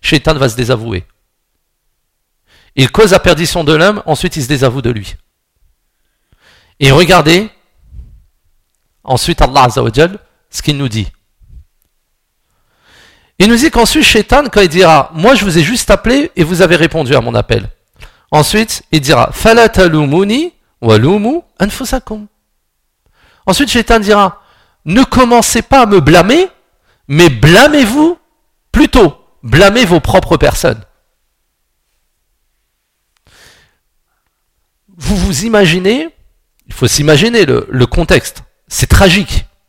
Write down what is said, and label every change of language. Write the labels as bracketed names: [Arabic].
[French] Shaitan va se désavouer. Il cause la perdition de l'homme, ensuite il se désavoue de lui. Et regardez, ensuite Allah Azza wa Jal, ce qu'il nous dit. Il nous dit qu'ensuite Shaitan, quand il dira, moi je vous ai juste appelé et vous avez répondu à mon appel. Ensuite, il dira, [Arabic] فَلَا تَلُومُونِي وَلُومُوا أَنفُسَكُمْ. [French] Ensuite, Shaitan dira, ne commencez pas à me blâmer, mais blâmez-vous plutôt, blâmez vos propres personnes. Vous vous imaginez, il faut s'imaginer le contexte, c'est tragique.